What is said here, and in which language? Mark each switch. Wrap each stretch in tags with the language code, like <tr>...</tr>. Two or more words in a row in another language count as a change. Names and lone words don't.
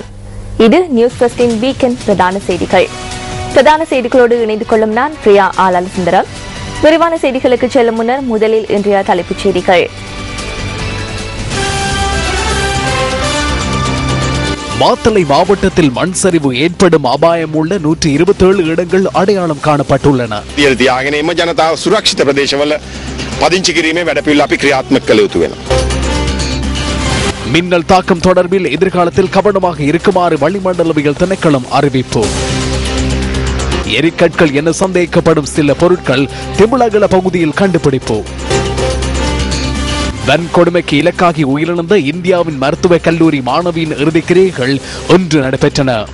<ta>இது நியூஸ் ஃபர்ஸ்டின் வீக்கெண்ட் பிரதான செய்திகள். பிரதான செய்திகளோடு இணைந்து கொள்ளும் நான் பிரியா ஆலாலசுந்தரம். விரிவான செய்திகளுக்கு செல்லும் முன்னர் முதலில் இன்றைய தலைப்புச் செய்திகள். மாத்தளை மாவட்டத்தில் மண் சரிவு ஏற்படும் அபாயம் உள்ள 127 இடங்கள் அடையாளம் காணப்பட்டுள்ளன.</ta> <si>ජනතාව සුරක්ෂිත ප්‍රදේශවල පදිංචි කිරීමේ වැඩපිළිවෙල අපි ක්‍රියාත්මක කළ යුතු වෙනවා.</si> <ta>மின்னல் தாக்கம் தொடர்பில் எதிர்காலத்தில் கவனமாக இருக்குமாறு வளிமண்டலவியல் திணைக்களம் அறிவிப்பு. எரிக்கற்கள் என சந்தேகிக்கப்படும் சில பொருட்கள் திமிழகல பகுதியில் கண்டுபிடிப்பு. வன்கொடுமைக்கு இலக்காகி உயிரிழந்த இந்தியாவின் மருத்துவக் கல்லூரி மாணவியின் இறுதிக்கிரியைகள் இன்று நடைபெற்றன.</ta>